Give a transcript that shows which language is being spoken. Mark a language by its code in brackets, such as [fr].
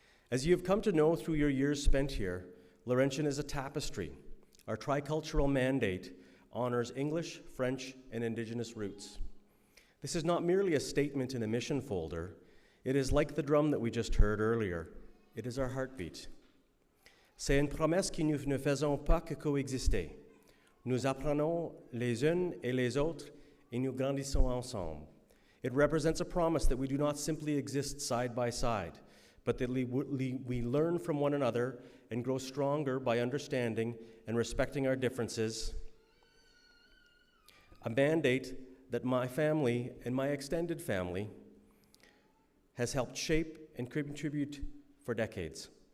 [en] As you have come to know through your years spent here, Laurentian is a tapestry. Our tricultural mandate honors English, French, and Indigenous roots. This is not merely a statement in a mission folder. It is like the drum that we just heard earlier. It is our heartbeat. [fr] C'est une promesse que nous ne faisons pas que coexister. Nous apprenons les unes et les autres et nous grandissons ensemble. [en] It represents a promise that we do not simply exist side by side, but that we learn from one another and grow stronger by understanding and respecting our differences. A mandate that my family and my extended family has helped shape and contribute for decades.